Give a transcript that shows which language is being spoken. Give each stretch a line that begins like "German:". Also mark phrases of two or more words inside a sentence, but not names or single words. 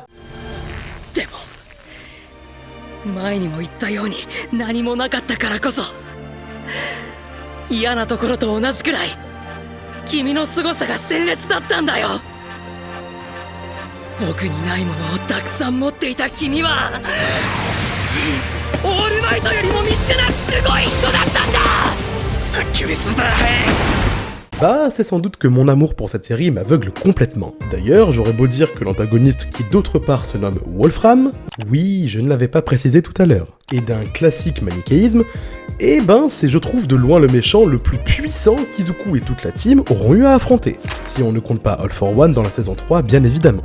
Japanese: でも前にも言ったように何もなかったからこそ嫌なところと同じくらい君の凄さが鮮烈だったんだよ僕にないものをたくさん持っていた君はオールマイトよりも見つけなすごい人だったんださっきより素だ
French: Bah, c'est sans doute que mon amour pour cette série m'aveugle complètement. D'ailleurs, j'aurais beau dire que l'antagoniste qui d'autre part se nomme Wolfram, oui, je ne l'avais pas précisé tout à l'heure, et d'un classique manichéisme, eh ben c'est je trouve de loin le méchant le plus puissant qu'Izuku et toute la team auront eu à affronter, si on ne compte pas All for One dans la saison 3 bien évidemment.